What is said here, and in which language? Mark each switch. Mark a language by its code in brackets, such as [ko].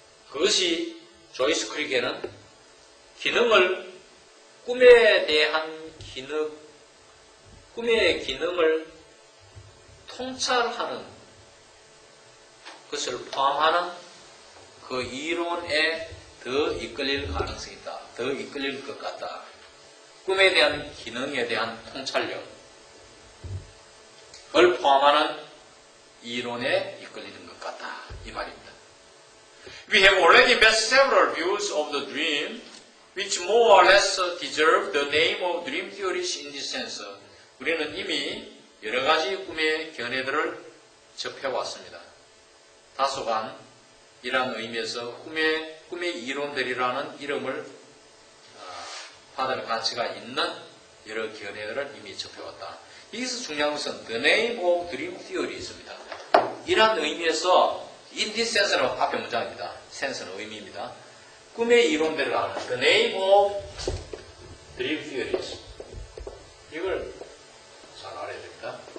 [ko] 그것이 조이스 크릭에는 꿈에 대한 꿈의 기능을 통찰하는 것을 포함하는 그 이론에 더 이끌릴 가능성이 있다. 더 이끌릴 것 같다. 꿈에 대한 기능에 대한 통찰력을 포함하는 이론에 이끌리는 것 같다. 이 말입니다. [en] We have already met several views of the dream which more or less deserve the name of dream theories in this sense. [ko] 우리는 이미 여러 가지 꿈의 견해들을 접해왔습니다. 다소간 이러한 의미에서 꿈의 이론들이라는 이름을 받을 가치가 있는 여러 견해들을 이미 접해왔다. 여기서 중요한 것은 [en] the name of dream theories [ko] 입니다. 이러한 의미에서 [en] in this sense [ko] 는 앞에 문장입니다. sense는 의미입니다. 꿈의 이론들이라는 [en] the name of dream theories [ko] 이걸 잘 알아야 됩니다.